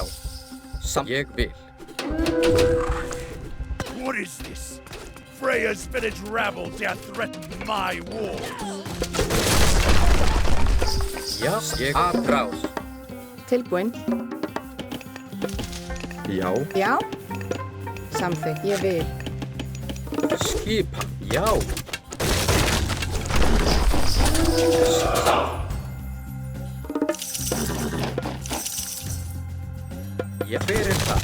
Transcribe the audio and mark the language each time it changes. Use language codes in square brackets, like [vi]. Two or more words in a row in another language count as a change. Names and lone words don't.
[is] Ég vil. [en] What is this? Freya's village rabble dare threaten my walls. [is] Já, ég aðrás. Tilbúinn. Já. Já. Samþykkt. Ég vil. Skipan. Já. Já, hver það?